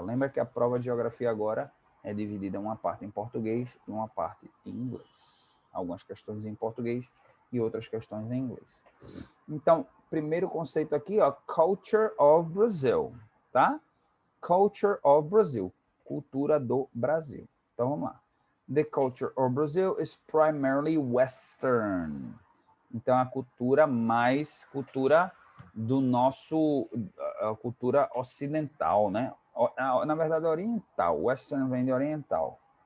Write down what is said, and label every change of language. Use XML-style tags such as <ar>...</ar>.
<pt>Lembra que a prova de geografia agora é dividida uma parte em português e uma parte em inglês. Algumas questões em português e outras questões em inglês. Então, primeiro conceito aqui, ó,</pt> <en>Culture of Brazil,</en> <pt>tá?</pt> <en>Culture of Brazil,</en> <pt>cultura do Brasil. Então, vamos lá.</pt> <en>The culture of Brazil is primarily Western.</en> <pt>Então, a cultura do nosso, a cultura ocidental, né? Na verdade, oriental. Western vem de oriental.</pt>